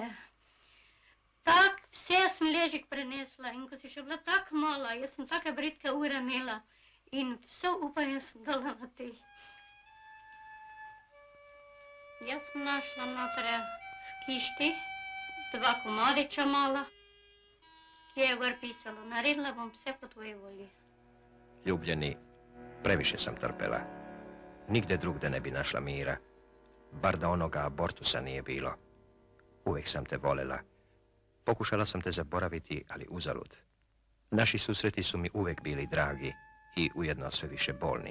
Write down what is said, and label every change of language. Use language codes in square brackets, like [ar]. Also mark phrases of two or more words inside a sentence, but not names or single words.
[sl] Tak vse sem ležek prenesla in ko si še bila tak mala, jaz sem take bridke ure imela in vse upanje sem dala na te. Jaz sem našla notre v kišti 2 komadiča mala, ki je gor pisalo, naredila bom vse po tvoji volji. [hr] Ljubljeni, previše sam trpela. Nigde drugde ne bi našla mira. Bar da onoga abortusa nije bilo. Uvijek sam te volela. Pokušala sam te zaboraviti, ali uzalud. Naši susreti su mi uvijek bili dragi i ujedno sve više bolni.